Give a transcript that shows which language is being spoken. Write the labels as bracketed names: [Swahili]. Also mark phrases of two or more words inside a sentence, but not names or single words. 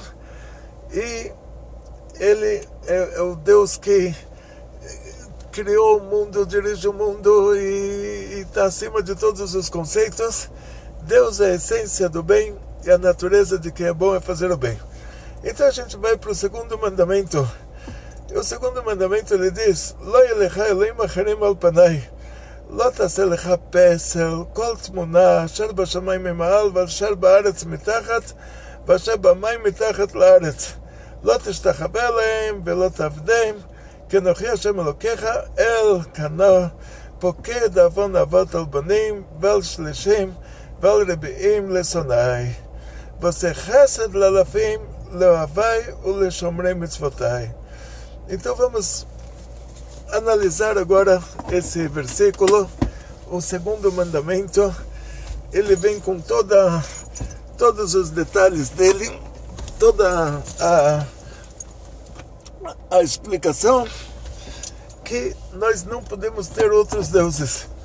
[Portuguese] E ele é o Deus que criou o mundo, dirige o mundo e está acima de todos os conceitos. Deus é a essência do bem e a natureza de quem é bom é fazer o bem. Então a gente vai para o segundo mandamento. E o segundo mandamento ele diz: [Hebrew] לא יהיה לך אלהים אחרים על פני, לא תעשה לך פסל, כל תמונה, אשר בשמים ממעל, ואשר בארץ מתחת, ואשר במים מתחת לארץ. לא תשתחווה להם ולא תעבדם, כי אנוכי השם אלוקיך אל קנה, פוקד עוון אבות על בנים ועל שלישים ועל רביעים לשונאי. ועושה חסד לאלפים, לאוהבי ולשומרי מצוותיי. [Portuguese] Então vamos analisar agora esse versículo. O segundo mandamento, ele vem com todos os detalhes dele, toda a explicação que nós não podemos ter outros deuses.